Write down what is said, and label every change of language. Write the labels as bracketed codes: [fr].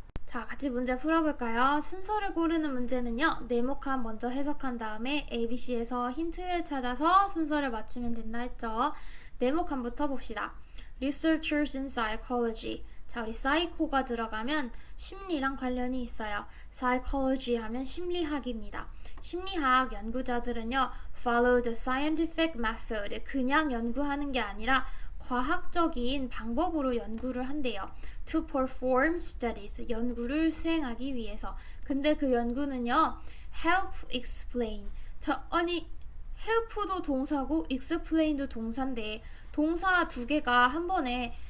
[ko] 자, 같이 문제 풀어볼까요? 순서를 고르는 문제는요, 네모칸 먼저 해석한 다음에 ABC에서 힌트를 찾아서 순서를 맞추면 된다 했죠. 네모칸부터 봅시다. [en] Researchers in Psychology. [ko] 자, 우리 사이코가 들어가면 심리랑 관련이 있어요. Psychology 하면 심리학입니다. 심리학 연구자들은요, [en] follow the scientific method. [ko] 그냥 연구하는 게 아니라 과학적인 방법으로 연구를 한대요. [en] To perform studies. [ko] 연구를 수행하기 위해서. 근데 그 연구는요, [en] help explain. [ko] 자, 아니, help도 동사고 explain도 동사인데 동사 두 개가 한 번에